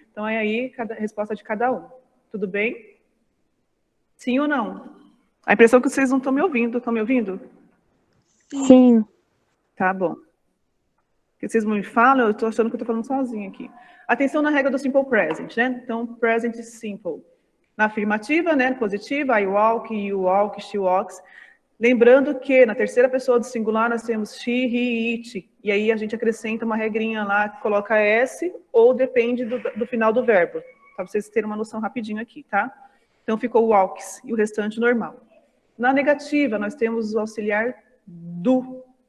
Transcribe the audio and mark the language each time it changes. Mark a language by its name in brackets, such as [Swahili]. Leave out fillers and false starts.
[Portuguese] Então, é aí a resposta de cada um. Tudo bem? Sim ou não? A impressão é que vocês não estão me ouvindo. Estão me ouvindo? Sim. Tá bom. Porque vocês me falam, eu estou achando que eu estou falando sozinha aqui. Atenção na regra do simple present, né? Então, present simple. Na afirmativa, né? [English] Positiva, I walk, you walk, she walks. [Portuguese] Lembrando que na terceira pessoa do singular nós temos she, he, it. E aí a gente acrescenta uma regrinha lá que coloca S ou depende do final do verbo. Para vocês terem uma noção rapidinho aqui, tá? Então ficou walks e o restante normal. Na negativa nós temos o auxiliar do.